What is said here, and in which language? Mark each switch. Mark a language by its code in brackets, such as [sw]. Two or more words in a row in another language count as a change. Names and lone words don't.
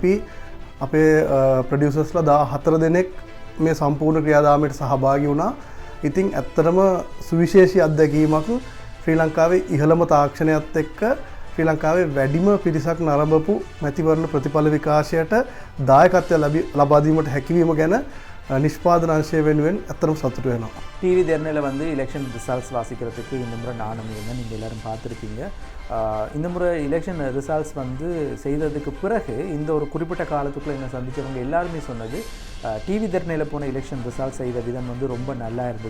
[si] අපි අපේ ප්‍රොඩියුසර්ස්ලා 14 දෙනෙක් මේ සම්පූර්ණ ක්‍රියාදාමයට සහභාගී වුණා. ඉතින් ඇත්තටම සුවිශේෂී අත්දැකීමක් ශ්‍රී ලංකාවේ ඉහළම තාක්ෂණයත් එක්ක ශ්‍රී ලංකාවේ වැඩිම පිරිසක් නරඹපු මැතිවරණ ප්‍රතිඵල විකාශයට දායකත්වය ලබා දීමට හැකියවීම ගැන நிஷ்பாதன அංශය වෙනුවෙන් ඇත්තටම සතුටු වෙනවා. [ta] டிவி தெர்னையில் வந்து [en] election results [ta] வாசிக்கிறதுக்கு இந்த முறை நானும் இருந்தேன், நீங்கள் எல்லோரும் பார்த்துருப்பீங்க. இந்த முறை [en] election results [ta] வந்து செய்ததுக்கு பிறகு இந்த ஒரு குறிப்பிட்ட காலத்துக்குள்ளே என்னை சந்தித்தவங்க எல்லாருமே சொன்னது டிவி தெர்னையில் போன [en] election results [ta] செய்த விதம் வந்து ரொம்ப நல்லா இருந்தது.